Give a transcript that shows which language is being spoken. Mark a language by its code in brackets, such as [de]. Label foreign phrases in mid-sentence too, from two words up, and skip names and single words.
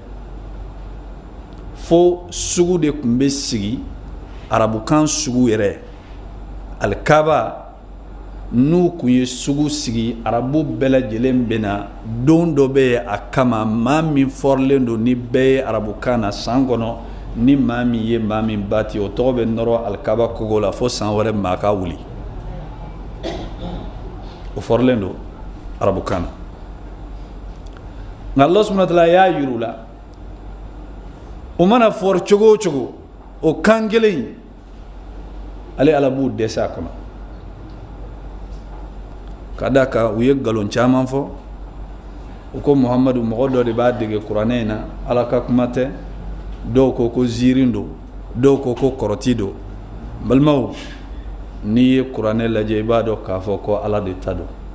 [bm] fo sugu de kun bɛ sigi arabukan sugu yɛrɛ alikaba n'u kun ye sugu sigi arabu bɛɛ lajɛlen bɛ na don dɔ bɛ yen a kama maa min fɔrilen don ni bɛɛ ye arabukan na san kɔnɔ ni maa min ye maa min bati o tɔgɔ bɛ nɔrɔ alikaba kogo la fo san wɛrɛ maa ka wuli o fɔrilen don arabukan nka [ar] الله سبحانه وتعالى [bm] y'a yiru la o mana fɔri cogo o cogo o kan kelen ale ala b'u dɛsɛ a kɔnɔ ka d'a kan u ye nkalon caman fɔ u ko Muhamadu mɔgɔ dɔ de b'a dege kuranɛ in na ala ka kuma tɛ dɔw ko ko ziirin don dɔw ko ko kɔrɔti don balimaw n'i ye kuranɛ lajɛ i b'a dɔn k'a fɔ ko ala de ta don